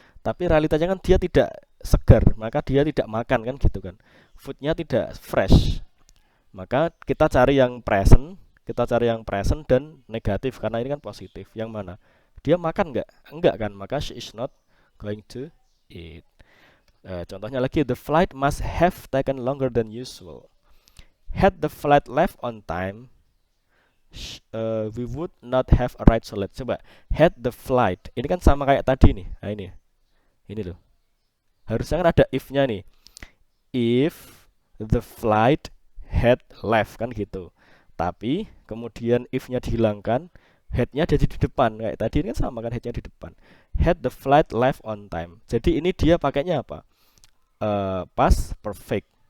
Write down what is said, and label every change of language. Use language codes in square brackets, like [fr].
[id] Tapi realitanya kan dia tidak segar, maka dia tidak makan kan gitu kan. Foodnya tidak fresh. Maka kita cari yang present dan negatif karena ini kan positif. Yang mana? Dia makan nggak? Enggak kan, maka [en] she is not going to eat. [id] Contohnya lagi, [en] the flight must have taken longer than usual. Had the flight left on time, we would not have arrived so late. [id] Coba, had the flight. Ini kan sama kayak tadi nih. Nah ini loh. Harusnya kan ada if-nya nih. [en] If the flight had left [id] kan gitu. Tapi kemudian if-nya dihilangkan, had-nya jadi di depan. Kayak tadi ini kan sama kan had-nya di depan. [en] Had the flight left on time. [id] Jadi ini dia pakainya apa? Past perfect.